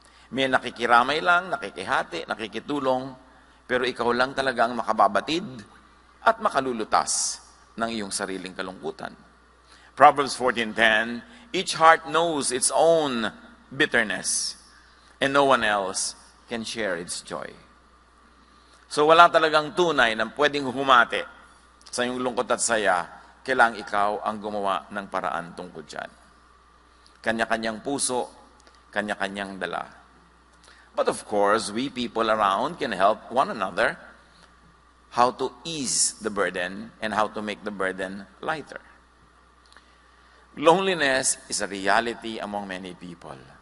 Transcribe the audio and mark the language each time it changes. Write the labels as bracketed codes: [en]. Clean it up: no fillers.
[tl] May nakikiramay lang, nakikihati, nakikitulong, pero ikaw lang talaga ang makababatid at makalulutas ng iyong sariling kalungkutan. [en] Proverbs 14:10, Each heart knows its own bitterness, and no one else can share its joy. [tl] So wala talagang tunay na pwedeng humati sa iyong lungkot at saya, kailangang ikaw ang gumawa ng paraan tungkol dyan. Kanya-kanyang puso, kanya-kanyang dala. [en] But of course, we people around can help one another how to ease the burden and how to make the burden lighter. Loneliness is a reality among many people.